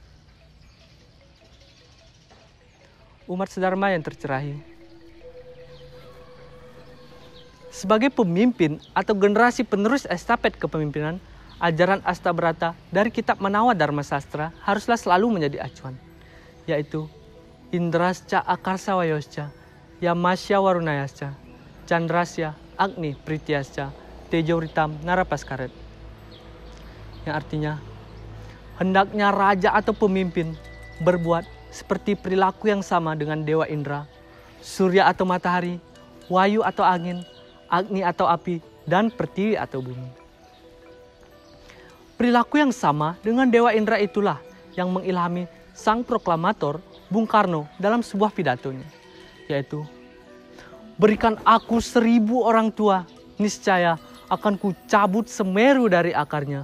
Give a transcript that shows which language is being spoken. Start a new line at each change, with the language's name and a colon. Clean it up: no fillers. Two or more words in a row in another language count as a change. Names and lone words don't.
Indonesian: Umat sedharma yang tercerahi, sebagai pemimpin atau generasi penerus estafet kepemimpinan, ajaran Astabrata dari kitab Manawa Dharma Sastra haruslah selalu menjadi acuan, yaitu
Sanskrit: Indrasca Akarsa Wayosca, Yamasya Warunayasca, Chandrasya Agni Prityasca, Tejoritam Narapaskaret.
Indonesian: Yang artinya, hendaknya raja atau pemimpin berbuat seperti perilaku yang sama dengan Dewa Indra, Surya atau matahari, Wayu atau angin, Agni atau api, dan Pertiwi atau bumi. Perilaku yang sama dengan Dewa Indra itulah yang mengilhami sang proklamator Bung Karno dalam sebuah pidatonya, yaitu, berikan aku 1000 orang tua, niscaya akan ku cabut Semeru dari akarnya.